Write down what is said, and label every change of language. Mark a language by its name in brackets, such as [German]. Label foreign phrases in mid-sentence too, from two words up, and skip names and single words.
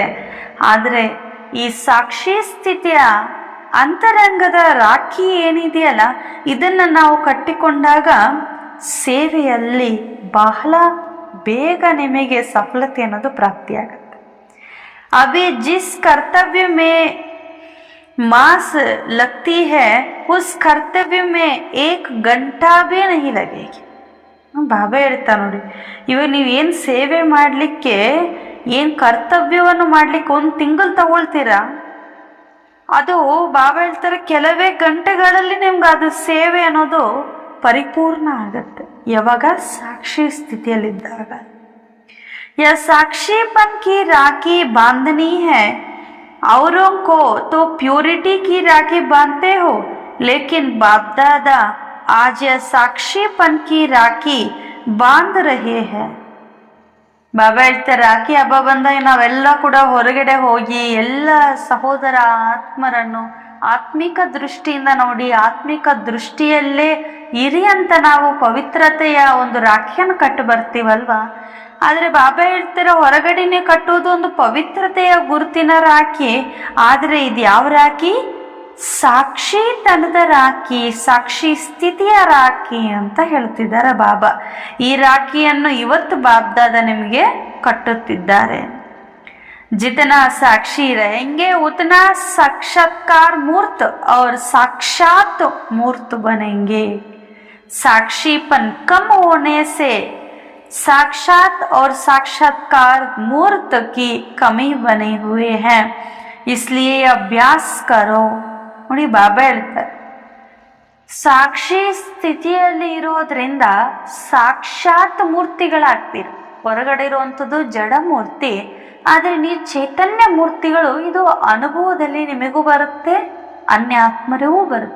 [Kannada] ಆದರೆ ಈ ಸಾಕ್ಷಿ ಸ್ಥಿತಿಯ ಅಂತರಂಗದ ರಾಖಿ ಏನಿದೆಯಲ್ಲ, ಇದನ್ನು ನಾವು ಕಟ್ಟಿಕೊಂಡಾಗ ಸೇವೆಯಲ್ಲಿ ಬಹಳ ಬೇಗ ನಿಮಗೆ ಸಫಲತೆ ಅನ್ನೋದು ಪ್ರಾಪ್ತಿಯಾಗುತ್ತೆ. [Hindi] अभी जिस कर्तव्य में मास लगती है उस कर्तव्य में 1 घंटा भी नहीं लगेगी. [Kannada] ಬಾಬಾ ಹೇಳ್ತಾ ನೋಡಿ, ಇವಾಗ ನೀವೇನು ಸೇವೆ ಮಾಡಲಿಕ್ಕೆ, ಏನು ಕರ್ತವ್ಯವನ್ನು ಮಾಡಲಿಕ್ಕೆ 1 ತಿಂಗಳು ತಗೊಳ್ತೀರಾ, ಅದು ಬಾಬಾ ಹೇಳ್ತಾರೆ ಕೆಲವೇ ಗಂಟೆಗಳಲ್ಲಿ ನಿಮ್ಗೆ ಅದು ಸೇವೆ ಅನ್ನೋದು ಪರಿಪೂರ್ಣ ಆಗತ್ತೆ. ಯಾವಾಗ? ಸಾಕ್ಷಿ ಸ್ಥಿತಿಯಲ್ಲಿದ್ದಾಗ. [Hindi] या साक्षीपन की राखी बांधनी है, औरों को तो प्योरिटी की राखी बांधते हो, लेकिन बाप दादा आज यह साक्षीपन की राखी बांध रहे हैं. [Kannada] ಬಾಬಾ ಹೇಳ್ತಾರೆ, ರಾಖಿ ಹಬ್ಬ ಬಂದಾಗ ನಾವೆಲ್ಲ ಕೂಡ ಹೊರಗಡೆ ಹೋಗಿ ಎಲ್ಲ ಸಹೋದರ ಆತ್ಮರನ್ನು ಆತ್ಮಿಕ ದೃಷ್ಟಿಯಿಂದ ನೋಡಿ, ಆತ್ಮಿಕ ದೃಷ್ಟಿಯಲ್ಲೇ ಇರಿ ಅಂತ ನಾವು ಪವಿತ್ರತೆಯ ಒಂದು ರಾಖಿಯನ್ನು ಕಟ್ಟು ಬರ್ತೀವಲ್ವಾ. ಆದರೆ ಬಾಬಾ ಹೇಳ್ತಾರೆ, ಹೊರಗಡೆನೆ ಕಟ್ಟುವುದು ಒಂದು ಪವಿತ್ರತೆಯ ಗುರುತಿನ ರಾಖಿ. ಆದರೆ ಇದು ಯಾವ ರಾಖಿ? ಸಾಕ್ಷಿತನದ ರಾಖಿ, ಸಾಕ್ಷಿ ಸ್ಥಿತಿಯ ರಾಖಿ ಅಂತ ಹೇಳ್ತಿದ್ದಾರೆ ಬಾಬಾ. ಈ ರಾಖಿಯನ್ನು ಇವತ್ತು ಬಾಬ್ದಾದ ನಿಮಗೆ ಕಟ್ಟುತ್ತಿದ್ದಾರೆ. [Hindi] जितना साक्षी रहेंगे उतना साक्षात्कार मूर्त और साक्षात मूर्त बनेंगे. साक्षीपन कम होने से साक्षात और साक्षात्कार मूर्त की कमी बने हुए हैं, इसलिए अभ्यास करो. [Kannada] ನೋಡಿ ಬಾಬಾ ಹೇಳ್ತಾರೆ, ಸಾಕ್ಷಿ ಸ್ಥಿತಿಯಲ್ಲಿ ಇರೋದ್ರಿಂದ ಸಾಕ್ಷಾತ್ ಮೂರ್ತಿಗಳಾಗ್ತೀರ. ಹೊರಗಡೆ ಇರುವಂಥದ್ದು ಜಡ ಮೂರ್ತಿ, ಆದರೆ ನೀವು ಚೈತನ್ಯ ಮೂರ್ತಿಗಳು. ಇದು ಅನುಭವದಲ್ಲಿ ನಿಮಗೂ ಬರುತ್ತೆ, ಅನ್ಯ ಆತ್ಮರಿಗೂ ಬರುತ್ತೆ.